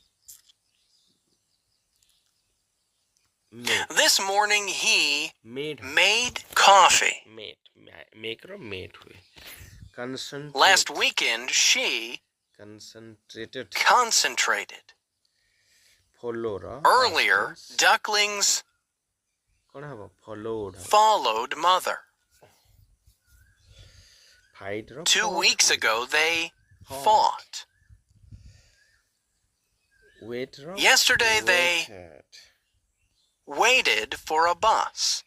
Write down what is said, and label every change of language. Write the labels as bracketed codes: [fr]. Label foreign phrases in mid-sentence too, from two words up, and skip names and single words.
[en] This morning, he made coffee. make ର made हुए. Concentrate. Last weekend, she concentrated. Follow ର Earlier, ducklings [or] କ'ଣ ହବ followed. [en] followed mother. Fight ର 2 fought. weeks ago, they fought. Wait ର Yesterday, they waited for a bus.